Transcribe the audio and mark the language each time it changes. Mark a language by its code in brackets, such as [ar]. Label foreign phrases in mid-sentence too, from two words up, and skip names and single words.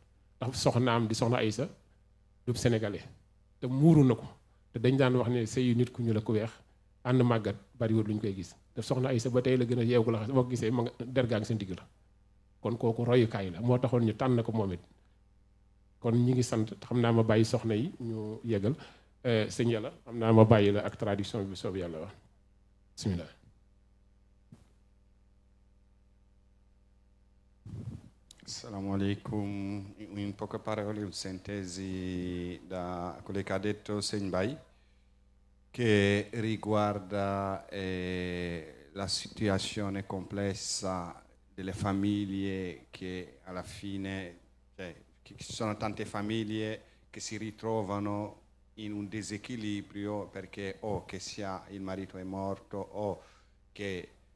[wo] ndax soxnaam di soxna Aysa du sénégalais te muuru na ko te dañ daan wax ne sëyu nit ku ñuul ak ku weex ànd màggat bariwul lu ñu koy gis te soxna Aysa ba tey la gën a yeewu la boo ko gisee ma nga dergaa ngi seen digg la kon kooku royukaay la moo taxoon ñu tànn ko moom it kon ñi ngi sant xam naa ma bàyyi soxna yi ñu yeggal sëñ yàlla xam naa ma bàyyi la ak traduction bi soob yàlla wax bismillah. [ar] السلام عليكم, [it] in poche parole un sintesi da quello che ha detto Senbai che riguarda la situazione complessa delle famiglie che alla fine, cioè, ci sono tante famiglie che si ritrovano in un disequilibrio perché o che sia il marito è morto o che